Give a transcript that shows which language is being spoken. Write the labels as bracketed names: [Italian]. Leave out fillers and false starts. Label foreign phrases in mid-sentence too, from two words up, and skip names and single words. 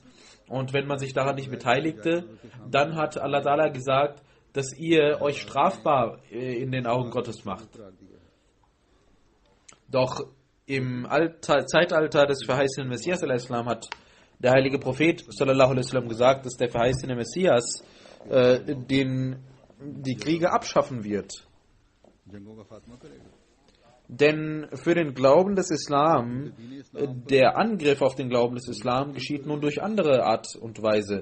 [German] Und wenn man sich daran nicht beteiligte, dann hat Allah Ta'ala gesagt, dass ihr euch strafbar in den Augen Gottes macht. Doch im Zeitalter des verheißenen Messias hat der heilige Prophet [Arabic] صلى الله عليه وسلم [German] gesagt, dass der verheißene Messias die Kriege abschaffen wird. Denn für den Glauben des Islam, der Angriff auf den Glauben des Islam geschieht nun durch andere Art und Weise.